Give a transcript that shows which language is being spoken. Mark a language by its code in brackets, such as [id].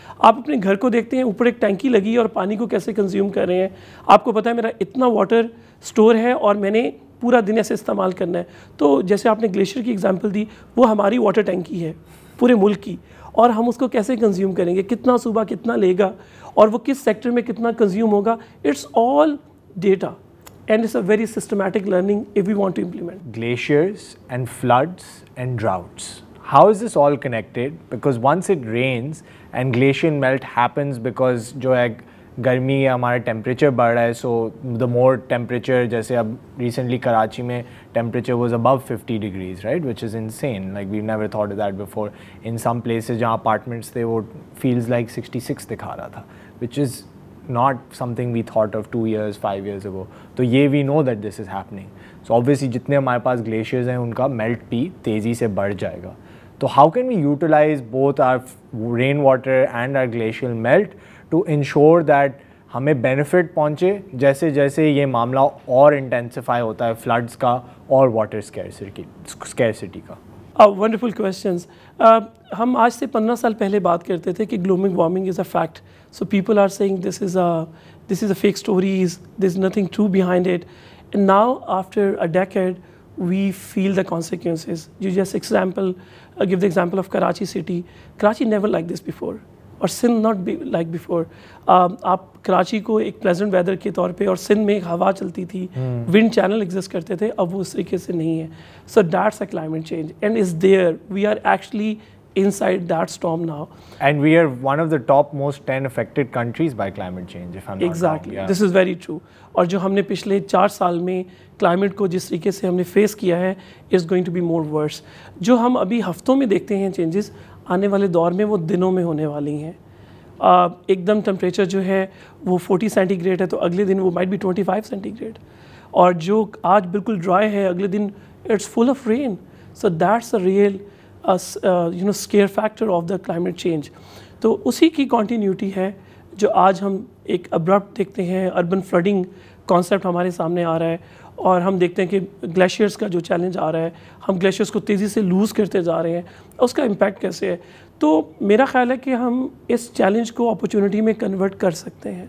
[ur] آپ اپنے گھر کو دیکھتے ہیں اوپر ایک ٹینکی لگی ہے اور پانی کو کیسے کنزیوم کر رہے ہیں. آپ کو پتہ ہے میرا اتنا واٹر سٹور ہے اور میں نے پورا دن ایسے استعمال کرنا ہے. تو جیسے آپ نے گلیشیئر کی ایگزامپل دی, وہ ہماری واٹر ٹینکی ہے پورے ملک کی, اور ہم اس کو کیسے کنزیوم کریں گے, کتنا صوبہ کتنا لے گا اور وہ کس سیکٹر میں کتنا کنزیوم ہوگا. [en] It's all data and it's a very systematic learning if we want to implement. Glaciers and floods and droughts. How is this all connected? Because once it rains and glacier melt happens because [ur] جو ہے گرمی ہے ہمارا temperature بڑھ رہا ہے, [en] so the more temperature, [ur] جیسے اب [en] recently Karachi میں temperature was above 50 degrees, right? Which is insane. Like we've never thought of that before. In some places [ur] جہاں [en] apartments [ur] تھے وہ [en] feels like 66 [ur] دکھا رہا تھا, [en] which is not something we thought of 2 years, 5 years ago. [ur] تو یہ [en] we know that this is happening. So obviously [ur] جتنے ہمارے پاس glaciers ہیں ان کا melt بھی تیزی سے بڑھ جائے گا. [en] تو how can we utilize both our rain water and our glacial melt to ensure that [ur] ہمیں benefit پہنچے جیسے جیسے یہ معاملہ اور intensify ہوتا ہے floods کا اور water scarcity کا؟ [en] Wonderful questions. [ur] ہم آج سے 15 سال پہلے بات کرتے تھے کہ [en] Global warming is a fact, so people are seeing this is a fake stories, there is nothing true behind it. And now after a decade we feel the consequences. You just example gave the example of Karachi city. Karachi never like this before اور Sindh not be like before. [ur] آپ کراچی کو ایک pleasant weather کے طور پہ, اور سندھ میں ایک ہوا چلتی تھی, ونڈ چینل ایگزسٹ کرتے تھے, اب وہ اس طریقے سے نہیں ہے. [en] So that's a climate change and is there, we are actually inside that storm now. And we are one of the top most 10 affected countries by climate change, if I'm not exactly wrong. Yeah. This is very true. [ur] اور جو ہم نے پچھلے 4 سال میں climate کو جس طریقے سے ہم نے فیس کیا ہے [en] is going to be more worse. [ur] جو ہم ابھی ہفتوں میں دیکھتے ہیں چینجز, آنے والے دور میں وہ دنوں میں ہونے والی ہیں. ایک دم ٹمپریچر جو ہے وہ 40 سینٹی گریڈ ہے تو اگلے دن وہ [en] might be [ur] 25 سینٹی گریڈ, اور جو آج بالکل ڈرائی ہے اگلے دن [en] It's full of rain. So that's a real scare factor of the climate change. [ur] تو اسی کی کنٹینیوٹی ہے جو آج ہم ایک ابرپٹ دیکھتے ہیں. اربن فلڈنگ کانسیپٹ ہمارے سامنے آ رہا ہے, اور ہم دیکھتے ہیں کہ گلیشیئرس کا جو چیلنج آ رہا ہے, ہم گلیشیئرس کو تیزی سے لوز کرتے جا رہے ہیں. اس کا امپیکٹ کیسے ہے؟ تو میرا خیال ہے کہ ہم اس چیلنج کو اپرچونٹی میں کنورٹ کر سکتے ہیں.